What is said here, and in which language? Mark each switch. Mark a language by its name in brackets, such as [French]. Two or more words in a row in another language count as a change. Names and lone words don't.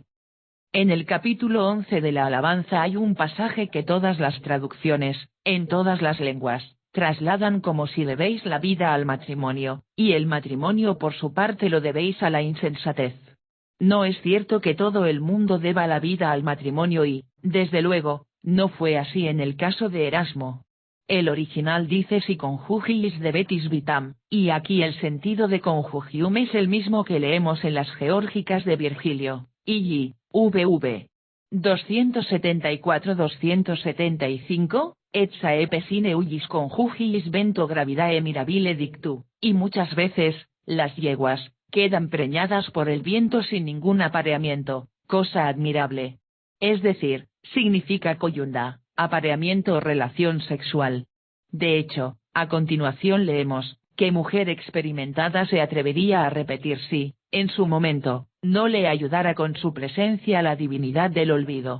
[Spanish] En el capítulo 11 de la alabanza hay un pasaje que todas las traducciones, en todas las lenguas, trasladan como si debéis la vida al matrimonio, y el matrimonio por su parte lo debéis a la insensatez. No es cierto que todo el mundo deba la vida al matrimonio y, desde luego, no fue así en el caso de Erasmo. El original dice [Latin] si conjugiis debetis vitam, [Spanish] y aquí el sentido de conjugium es el mismo que leemos en las Geórgicas de Virgilio, y vv. [Latin] 274-275, et saepe sine ullis conjugiis vento gravidae mirabile dictu, [Spanish] y muchas veces, las yeguas, quedan preñadas por el viento sin ningún apareamiento, cosa admirable. Es decir, significa coyunda, apareamiento o relación sexual. De hecho, a continuación leemos, ¿qué mujer experimentada se atrevería a repetir si, en su momento, no le ayudara con su presencia la divinidad del olvido?